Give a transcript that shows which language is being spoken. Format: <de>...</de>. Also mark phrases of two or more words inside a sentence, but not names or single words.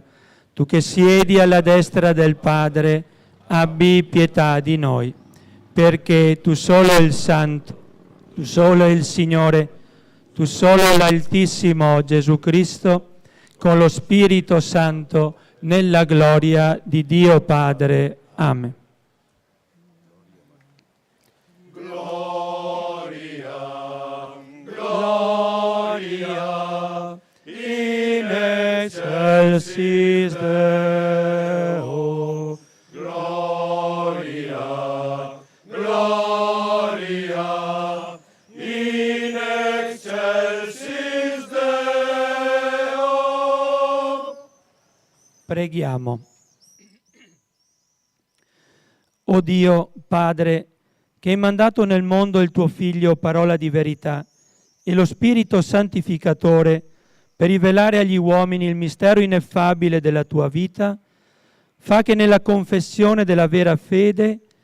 <it>Tu che siedi alla destra del Padre, abbi pietà di noi, perché tu solo il Santo, tu solo il Signore, tu solo l'Altissimo Gesù Cristo, con lo Spirito Santo, nella gloria di Dio Padre.</it> <la>Amen. Gloria in excelsis Deo. Gloria, gloria in excelsis Deo.</la> <it>Preghiamo. O Dio, Padre, che hai mandato nel mondo il tuo Figlio, parola di verità, e lo Spirito Santificatore per rivelare agli uomini il mistero ineffabile della tua vita, fa che nella confessione della vera fede</it>